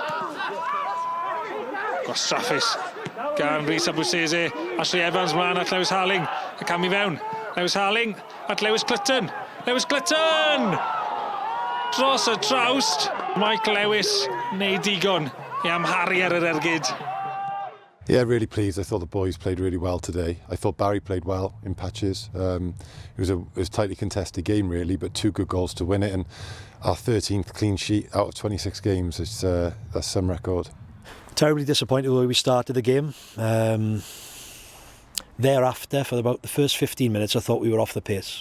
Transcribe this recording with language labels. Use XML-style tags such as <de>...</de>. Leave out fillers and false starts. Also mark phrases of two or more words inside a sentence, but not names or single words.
<cy>Gwastraffus gan Rhys a Brwsese. Ashley Evans mlaen at Lewis Harling. Y cam i fewn. Lewis Harling at Lewis Clutton. Lewis Clutton! Dros y trawst. Mike Lewis neud digon i amharu ar yr ergyd.</cy> <en>Yeah, really pleased. I thought the boys played really well today. I thought Barry played well in patches. It was a tightly contested game, really, but 2 good goals to win it. And our 13th clean sheet out of 26 games. That's some record. Terribly disappointed with the way we started the game. Thereafter, for about the first 15 minutes, I thought we were off the pace.</en>